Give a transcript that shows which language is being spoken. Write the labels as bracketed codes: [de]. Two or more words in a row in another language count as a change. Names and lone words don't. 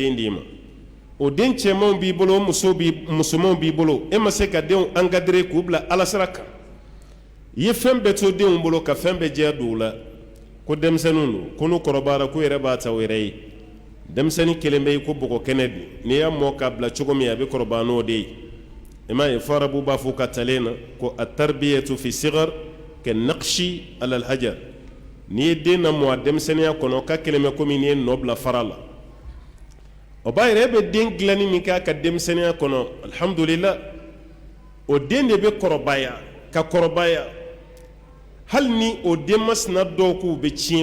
[bm] den d'i ma o den cɛmanw b'i bolo o musomanw b'i bolo e ma se ka denw encadrer k'u bila ala sira kan i ye fɛn bɛɛ to denw bolo ka fɛn bɛɛ diya don u la ko denmisɛnninw don ko n'u kɔrɔbayara k'u yɛrɛ b'a ta u yɛrɛ ye denmisɛnnin kelen bɛ yen ko bɔgɔ kɛnɛ don n'i y'a mɔ k'a bila cogo min a bɛ kɔrɔbaya n'o de ye i m'a ye fo arabu b'a fɔ ka talen na ko [ar] التربية في الصغر كالنقش على الحجر [bm] n'i ye den lamɔ a denmisɛnninya kɔnɔ ka kelen bɛ komi n'i ye nɔ bila fara la o b'a yɛrɛ bɛ den dilanni min kɛ a ka denmisɛnninya kɔnɔ alhamdulillah o den de bɛ kɔrɔbaya ka kɔrɔbaya hali ni o denmasina dɔw k'u bɛ tiɲɛ